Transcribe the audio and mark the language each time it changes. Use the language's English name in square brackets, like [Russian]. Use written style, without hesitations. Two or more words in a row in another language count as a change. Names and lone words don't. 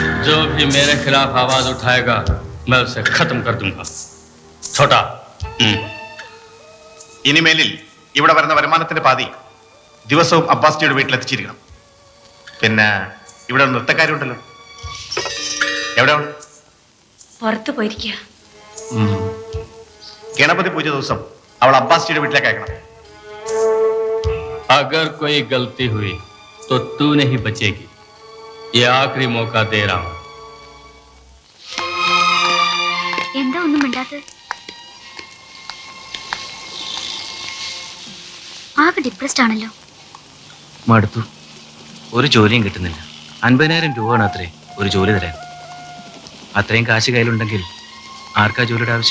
[Hindi] जो भी मेरे खिलाफ आवाज उठाएगा मैं उसे खत्म कर दूंगा छोटा [Malayalam] ഇനിമേലിൽ ഇവിടെ വരുന്ന വരുമാനത്തിന്റെ പാതി ദിവസവും അബ്ബാസിയുടെ വീട്ടിലെത്തിച്ചിരിക്കണം. പിന്നെ ഇവിടെ ഒരു നൃത്തക്കാരുണ്ടല്ലോ, എവിടെ അവൾ? പുറത്തു പോയിരിക്കുക. ഗണപതി പൂജ ദിവസം അവൾ അബ്ബാസിയുടെ വീട്ടിലേക്ക് അയക്കണം. [Hindi] अगर कोई गलती हुई तो तू नहीं बचेगी. ये आखिरी मौका दे रहा हूं. [Malayalam] എന്താ ഒന്നും മിണ്ടാത്തത്? ആകെ ഡിപ്രസ്ഡ് ആണല്ലോ. മടുത്തു. ഒരു ജോലിയും കിട്ടുന്നില്ല. 50,000 രൂപയാണ് അത്രേ ഒരു ജോലി തരാൻ. അത്രയും കാശ് കയ്യിലുണ്ടെങ്കിൽ ആർക്കാ ജോലിയുടെ ആവശ്യം?